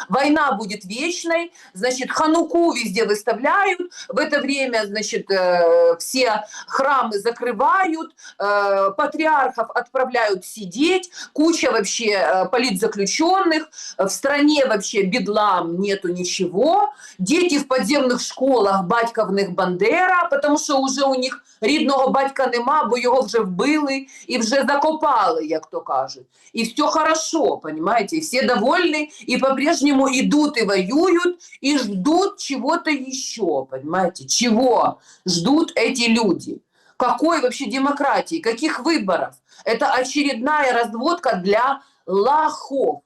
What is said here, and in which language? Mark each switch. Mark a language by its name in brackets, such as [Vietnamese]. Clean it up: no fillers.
[Russian] Война будет вечной. Значит, хануку везде выставляют. В это время, значит, все храмы закрывают, патриархов отправляют сидеть, куча вообще политзаключенных. В стране вообще бедлам, нету ничего. Дети в подземных школах [Ukrainian] батьковних Бандера, потому що вже у них рідного батька нема, бо його вже вбили і вже закопали, як то кажуть. [Russian] І все хорошо, понимаете? И все довольны, и по-прежнему идут и воюют, и ждут чего-то еще, понимаете? Чего ждут эти люди? Какой вообще демократии? Каких выборов? Это очередная разводка для лохов.